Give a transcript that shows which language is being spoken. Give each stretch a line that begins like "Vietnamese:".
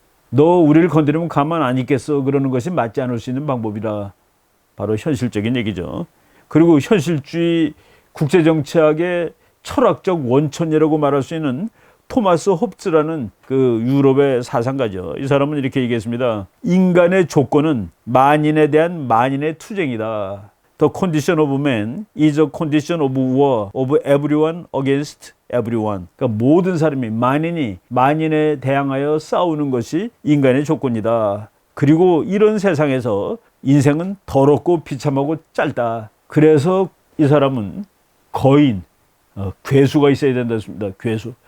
Korean: 너 우리를 건드리면 가만 안 있겠어 그러는 것이 맞지 않을 수 있는 방법이라 바로 현실적인 얘기죠. 그리고 현실주의 국제정치학의 철학적 원천이라고 말할 수 있는 토마스 홉스라는 유럽의 사상가죠. 이 사람은 이렇게 얘기했습니다. 인간의 조건은 만인에 대한 만인의 투쟁이다.
English: The condition of man is a condition of war of everyone against everyone.
Korean: 그러니까 모든 사람이 만인에 대항하여 싸우는 것이 인간의 조건이다. 그리고 이런 세상에서 인생은 더럽고 비참하고 짧다. 그래서 이 사람은 거인, 괴수가 있어야 된다 했습니다. 괴수.